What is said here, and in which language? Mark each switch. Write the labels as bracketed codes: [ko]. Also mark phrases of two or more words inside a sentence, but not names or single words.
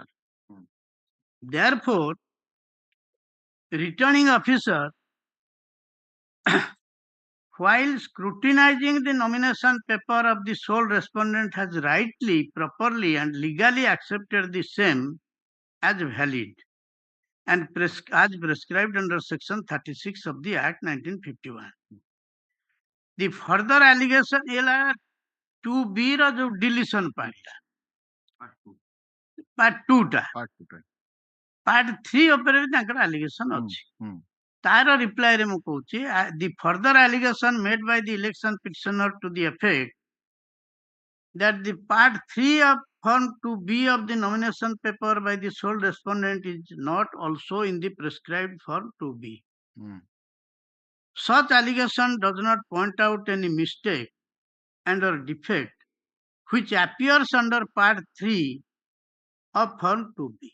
[en] Therefore, returning officer, while scrutinizing the nomination paper of the sole respondent, has rightly, properly, and legally accepted the same as valid and as prescribed under section 36 of the Act 1951. The further allegation, [or] 2B ର ଯୋଉ [en] deletion part part 2 [or] ଟା part 3 ଉପରେ ବି ତାଙ୍କର allegation ଅଛି। ତାର reply ରେ ମୁଁ କହୁଛି [en] the further allegation made by the election petitioner to the effect that the part 3 of form 2B of the nomination paper by the sole respondent is not also in the prescribed form 2B. Such allegation does not point out any mistake and or defect which appears under part 3 of form 2B.